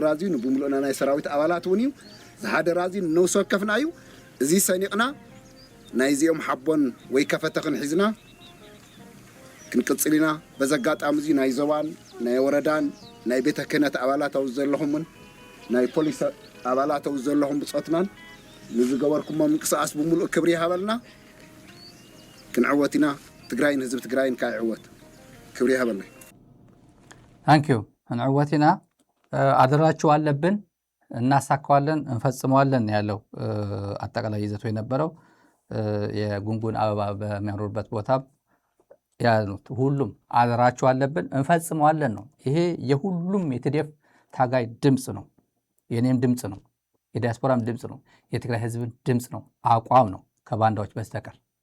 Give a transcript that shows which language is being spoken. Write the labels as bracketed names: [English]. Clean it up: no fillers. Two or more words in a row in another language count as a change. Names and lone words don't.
[Tigrinya] እዚዩ ንብሙሉእና ናይ ሰራዊት ኣባላት እውን እዩ። ዝሓደራ እዚዩ ንነብሲ ወከፍና እዩ። እዚ ሰኒቕና ናይ እዚኦም ሓቦን ወይ ከፈተኽን ሒዝና ክንቅጽል ኢና። በዚ ኣጋጣሚ እዙ ናይ ዞባን ናይ ወረዳን ናይ ቤተ ክህነት ኣባላት ኣው ዘለኹምን ናይ ፖሊስ ኣባላት ኣው ዘለኹም ብፆትናን ንዝገበርኩሞ ምንቅስቓስ ብምሉእ ክብሪ ይሃበልና። ክንዕወት ኢና። ትግራይን ህዝቢ ትግራይን ካይዕወት ክብሪ ይሃበልና። [Amharic] ታንኪዩ። እንዕወት ኢና። አደራችሁ አለብን፣ እናሳካዋለን፣ እንፈጽመዋለን ያለው አጠቃላይ ይዘቱ የነበረው የጉንጉን አበባ በሚያኖርበት ቦታ ያሉት ሁሉም አደራችሁ አለብን፣ እንፈጽመዋለን ነው። ይሄ የሁሉም የትዴፍ ታጋይ ድምፅ ነው። የኔም ድምፅ ነው። የዲያስፖራም ድምፅ ነው። የትግራይ ህዝብን ድምፅ ነው። አቋም ነው ከባንዳዎች በስተቀር